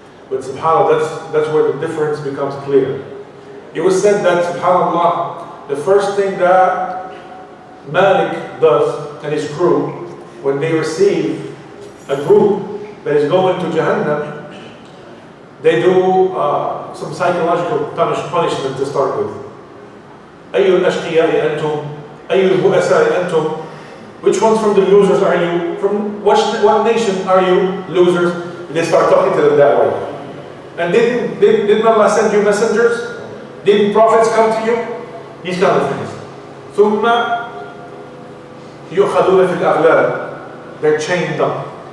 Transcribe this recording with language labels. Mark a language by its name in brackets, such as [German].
[English] But subhanAllah, that's where the difference becomes clear. It was said that, subhanAllah, the first thing that Malik does and his crew, when they receive a group that is going to Jahannam, they do some psychological punishment to start with. [Arabic] أي الأشقياء أنتم أي البؤساء أنتم. [English] Which ones from the losers are you? From what nation are you losers? They start talking to them that way. And didn't Allah send you messengers? Didn't prophets come to you? These kind of things. [Arabic] ثم يؤخذون في الأغلال. [English] They're chained up.